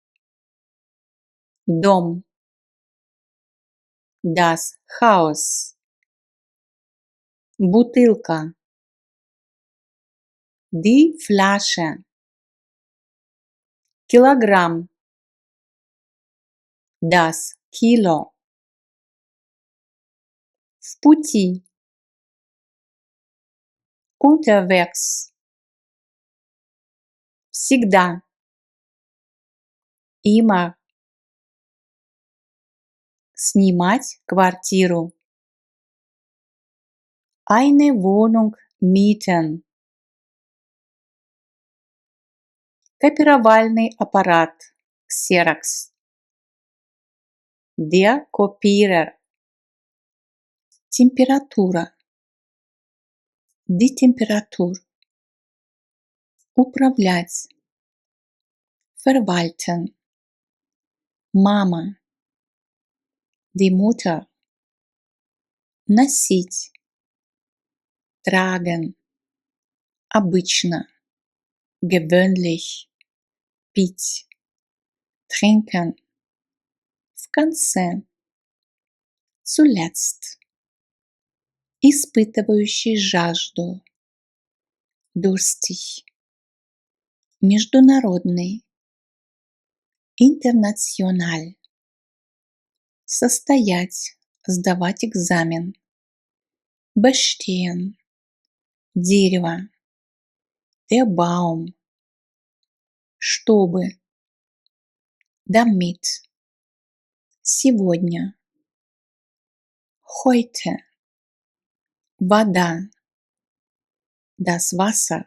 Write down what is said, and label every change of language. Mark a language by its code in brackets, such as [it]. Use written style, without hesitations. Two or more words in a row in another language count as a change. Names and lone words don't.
[de] Дом. Das Haus. Бутылка. Die Flasche. Килограмм. Das Kilo. [ru] В пути. Unterwegs. [de] Всегда. Immer. [ru] Снимать квартиру. [de] Eine Wohnung mieten. [ru] Копировальный аппарат. Xerox. [de] Der Kopierer. Температура. Die Temperatur. Управлять. Verwalten. Мама. Die Mutter. Носить. Tragen. Обычно. Gewöhnlich. Пить. Trinken. [ru] В конце. Zuletzt. Испытывающий жажду. [de] Durstig. Международный. International. Состоять. [ru] Сдавать экзамен. Bestehen. Дерево. [de] Der Baum. Чтобы. Damit. Сегодня. Heute. Вода. Das Wasser.